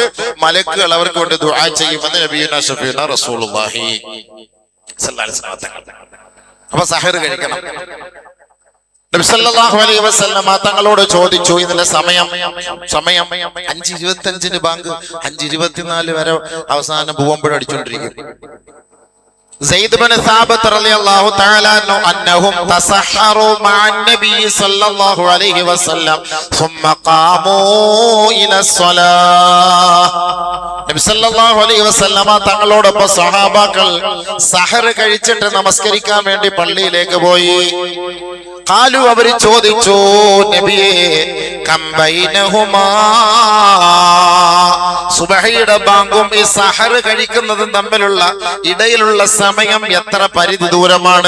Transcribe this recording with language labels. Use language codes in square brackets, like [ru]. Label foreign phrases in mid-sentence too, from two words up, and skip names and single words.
[ml] മലക്കുകൾ അവർക്ക് വേണ്ടി ദുആ ചെയ്യുമെന്ന് [ar] نبينا شفيعنا رسول الله صلى الله عليه وسلم. [ml] അപ്പൊ സഹർ കഴിക്കണം. നബി [ar] صلى الله عليه وسلم [ml] തങ്ങളോട് ചോദിച്ചു, ഇതിന്റെ സമയം 5:25 ബാങ്ക്, 5:24 വരെ അവസാനം പൂവമ്പഴ അടിച്ചോണ്ടിരിക്കും. [ar] زيد بن ثابت رضي الله تعالى عنه أنهم تسحروا مع النبي صلى الله عليه وسلم ثم قاموا إلى الصلاة. [ml] നബി [ar] صلى الله عليه وسلم [ml] തങ്ങളോടൊപ്പം സഹാബാക്കൾ സഹർ കഴിച്ചിട്ട് നമസ്കരിക്കാൻ വേണ്ടി പള്ളിയിലേക്ക് പോയി. ഖാലു, അവര് ചോദിച്ചു, നബിയേ [ar] كم بينهما, [ml] സുബഹിയുടെ ബാങ്കും ഈ സഹർ കഴിക്കുന്നതും തമ്മിലുള്ള ഇടയിലുള്ള സമയം എത്ര പരിധി ദൂരമാണ്?